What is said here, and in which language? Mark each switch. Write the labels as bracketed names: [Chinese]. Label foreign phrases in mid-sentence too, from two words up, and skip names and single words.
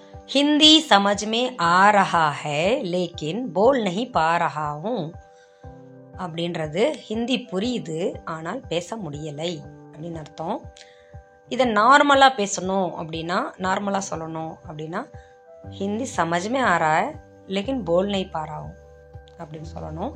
[Hindi] हिंदी समझ में आ रहा है लेकिन बोल नहीं पा रहा हूँ [Tamil] அப்படின்றது ஹிந்தி புரியுது ஆனால் பேச முடியலை அப்படின்னு அர்த்தம். இதை நார்மலாக பேசணும் அப்படின்னா, நார்மலாக சொல்லணும் அப்படின்னா, [Hindi] हिंदी समझ में आ रहा लेकिन बोल नहीं पा रहा हूँ [Tamil] அப்படின்னு சொல்லணும்.